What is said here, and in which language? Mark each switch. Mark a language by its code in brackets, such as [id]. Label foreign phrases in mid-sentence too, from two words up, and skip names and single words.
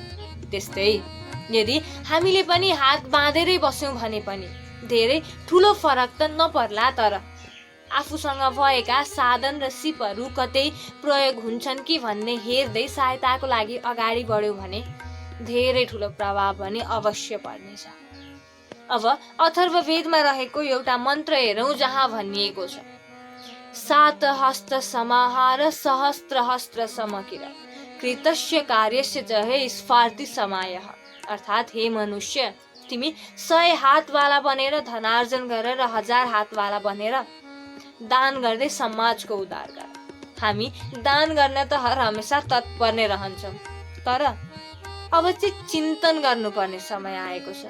[ne] त्यस्तै यदि हामीले पनि हात बाँधेरै बस्यौँ भने पनि धेरै ठुलो फरक त नपर्ला, तर आफूसँग भएका साधन र सिपहरू कतै प्रयोग हुन्छन् कि भन्ने हेर्दै सहायताको लागि अगाडि बढ्यौँ भने धेरै ठुलो प्रभाव पनि अवश्य पर्नेछ। अब अथर्ववेदमा रहेको एउटा मन्त्र हेरौँ, जहाँ भनिएको छ [sa] सात हस्त समाहार सहस्त्र हस्त्र समकिर कृतस्य कार्यस्य च हे स्फार्ति समायः। [ne] अर्थात् हे मनुष्य, तिमी 100 हातवाला बनेर धनार्जन गर र 1000 हातवाला बनेर दान गर्दै समाजको उद्धार गर। हामी दान गर्न त हर हमेसा तत्पर नै रहन्छौँ, तर अब चाहिँ चिन्तन गर्नुपर्ने समय आएको छ।